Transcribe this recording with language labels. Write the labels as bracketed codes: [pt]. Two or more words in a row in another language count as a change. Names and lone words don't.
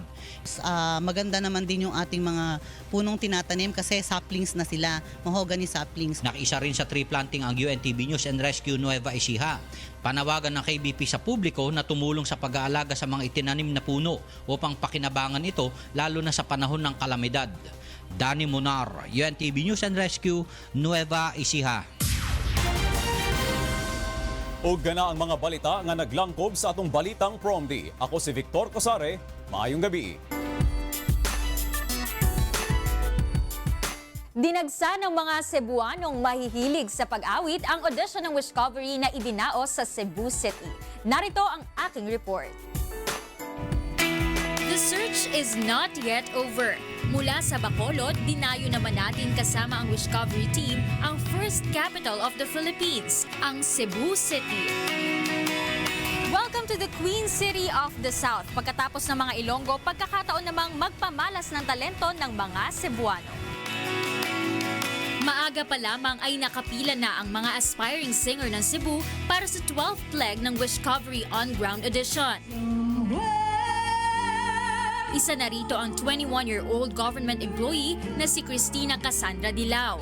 [tl] Maganda naman din yung ating mga punong tinatanim kasi saplings na sila, [en] mahogani saplings. [tl] Nakiisa rin sa [en] tree planting [tl] ang UNTV News and Rescue Nueva Ecija. Panawagan ng KBP sa publiko na tumulong sa pag-aalaga sa mga itinanim na puno upang pakinabangan ito lalo na sa panahon ng kalamidad. Danny Munar, UNTV News and Rescue, Nueva Ecija. [ceb] Ug gana ang mga balita nga naglangkob sa atong balitang Promdi. Ako si Victor Cosare, maayong gabi. [tl] Dinagsa ng mga Cebuanong mahihilig sa pag-awit ang audition ng Wishcovery na idinaos sa Cebu City. Narito ang aking report. [en] The search is not yet over. [tl] Mula sa Bacolod, dinayo naman natin kasama ang Wishcovery team ang [en] first capital of the Philippines, [tl] ang Cebu City. [en] Welcome to the Queen City of the South. [tl] Pagkatapos ng mga Ilonggo, pagkakataon namang magpamalas ng talento ng mga Cebuano. Maaga pa lamang ay nakapila na ang mga [en] aspiring singer [tl] ng Cebu para sa [en] 12th leg [tl] ng Wishcovery On-Ground Edition. Isa na rito ang [en] 21-year-old government employee [tl] na si Cristina Cassandra Dilao.